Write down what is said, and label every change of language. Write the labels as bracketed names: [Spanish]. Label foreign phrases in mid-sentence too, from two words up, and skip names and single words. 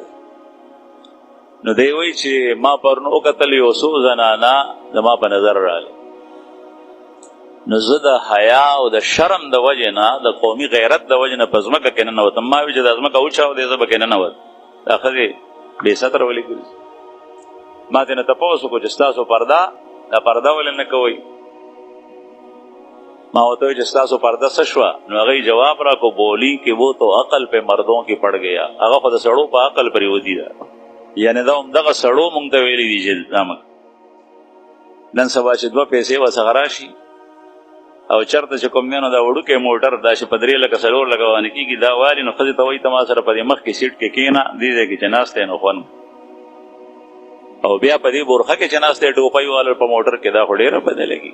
[Pashto] نو دی وایي چې ما پرون وکتل یو څو زنانه زما په نظر راغلې، نو زه د حیا او د شرم د وجې نه، د قومي غیرت د وجې نه په ځمکه کې ننوتم. ما وایي چې دا ځمکه وچاودې زه به کې ننوت، دا ښځې بې ستره ولې ګرځي. ما ترې نه تپوس وکړو چې ستاسو پرده دا پرده ولې نه کوئ؟ ما ورته وایي چې ستاسو پرده څه شوه؟ نو هغې جواب راکړو [Urdu] بولی کہ وہ تو عقل پہ مردوں کی پڑ گیا. [Pashto] هغه خو د سړو په عقل پرېوتي ده، یعنې دا همدغه سړو مونږ ته ویلي دي چې نن سبا چې 2 پیسې ورڅخه راشي او چرته چې کوم دی نو دا وړوکی موټر دا چې په 3 لکه 4 لکه باندې کېږي دا والي، نو ښځې ته وایي ته ما سره په دې مخکې سیټ کې کښېنه، دې ځای کې چې ناست دی نو خوند، او بیا په دې بورخه کې چې ناست دی ټوپۍ والا په موټر کې، دا خو ډېره بده لګي.